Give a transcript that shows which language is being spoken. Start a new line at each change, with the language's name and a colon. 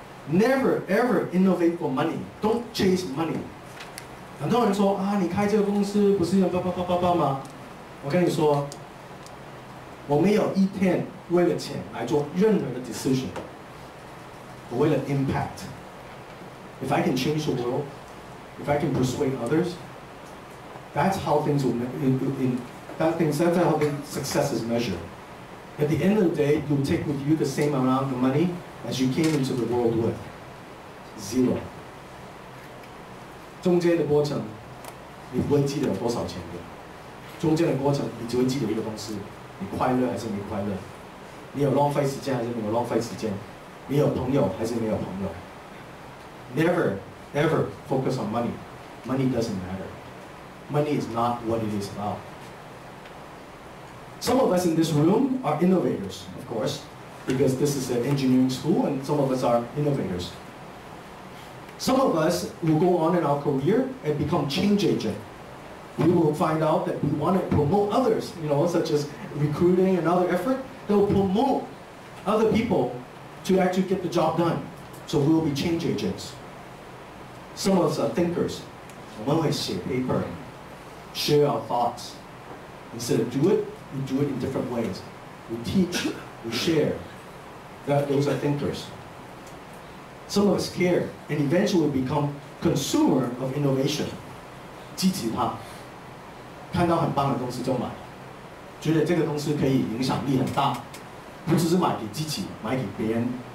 English: Never ever innovate for money. Don't chase money.
Chinese: 很多人说啊，你开这个公司不是要叭吗？我跟你说，我没有一天为了钱来做任何的 decision。我为了 impact.
English: If I can change the world, if I can persuade others, that's how things will. That's how success is measured. At the end of the day, you will take with you the same amount of money as you came into the world with. 0.
Chinese: 中间的过程，你不会记得有多少钱的。中间的过程，你只会记得一个东西：你快乐还是没快乐？你有浪费时间还是没有浪费时间？你有朋友还是没有朋友？
English: Never, ever focus on money. money doesn't matter. Money is not what it is about. Some of us in this room are innovators, of course, because this is an engineering school and some of us are innovators. Some of us will go on in our career and become change agent. We will find out that we want to promote others, such as recruiting and other effort. They'll promote other people to actually get the job done. So we will be change agents. Some of us are thinkers.
Chinese: 我们会写
English: paper, share our thoughts. Instead of do it, we do it in different ways. We teach, we share. Those are thinkers. Some of us care and eventually become consumer of innovation.
Chinese: 积极它，看到很棒的东西就买，觉得这个东西可以影响力很大，不只是买给自己，买给别人。